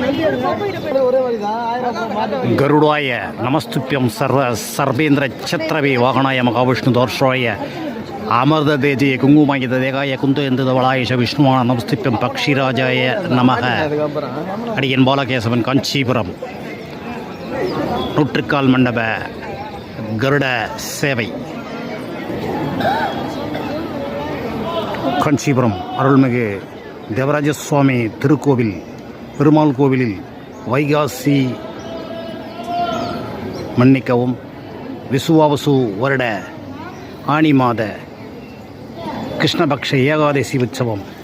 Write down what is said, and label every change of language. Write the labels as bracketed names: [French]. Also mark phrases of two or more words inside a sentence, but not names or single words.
[Sanskrit] गरुडाय नमस्तुभ्यं सर्वेन्द्र छत्रवे वाहनाय महाविष्णु दोर्षाय अमृत तेजय कुंकुमाय देगाय कुंदवलाय विष्णुवान नमस्तुभ्यं पक्षिराजाय नमः अडियन बालकेशवन कांचीपुरम [Tamil] நூற்றுக்கால் மண்டப கருட சேவை காஞ்சிபுரம் அருள்மிகு தேவராஜ சுவாமி திருக்கோவில் பெருமாள் கோவிலில் வைகாசி மன்னிக்கவும் விசுவாவசு வருட ஆனி மாத கிருஷ்ணபக்ஷ ஏகாதசி உற்சவம்.